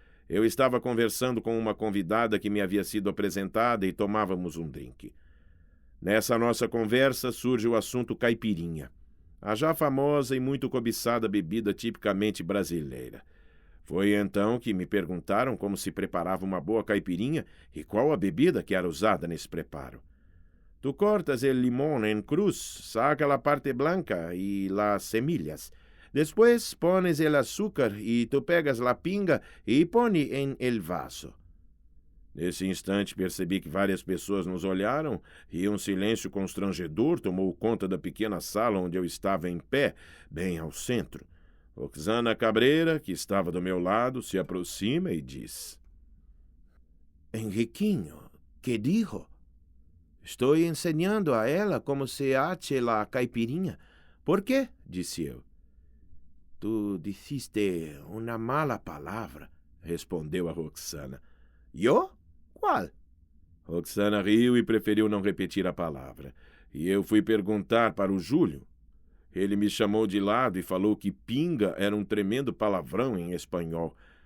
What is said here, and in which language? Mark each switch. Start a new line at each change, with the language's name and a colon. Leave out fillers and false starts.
Portuguese: Eu estava conversando com uma convidada que me havia sido apresentada e tomávamos um drink. Nessa nossa conversa surge o assunto caipirinha, a já famosa e muito cobiçada bebida tipicamente brasileira. Foi então que me perguntaram como se preparava uma boa caipirinha e qual a bebida que era usada nesse preparo.
Spanish: Tu cortas el limón en cruz, saca la parte blanca y las semillas. Después pones el azúcar y tu pegas la pinga y pone en el vaso.
Portuguese: Nesse instante percebi que várias pessoas nos olharam e um silêncio constrangedor tomou conta da pequena sala onde eu estava em pé, bem ao centro. Roxana Cabreira, que estava do meu lado, se aproxima e diz:
Spanish: Henriquinho, ¿qué dijo? Estoy enseñando
Portuguese: a ela
Spanish: como se hace la caipirinha. ¿Por qué?
Portuguese: Disse eu. Tu dissiste uma mala palavra, respondeu a Roxana. Eu? Qual? Roxana riu e preferiu não repetir a palavra. E eu fui perguntar para o Júlio. Ele me chamou de lado e falou que pinga era um tremendo palavrão em espanhol.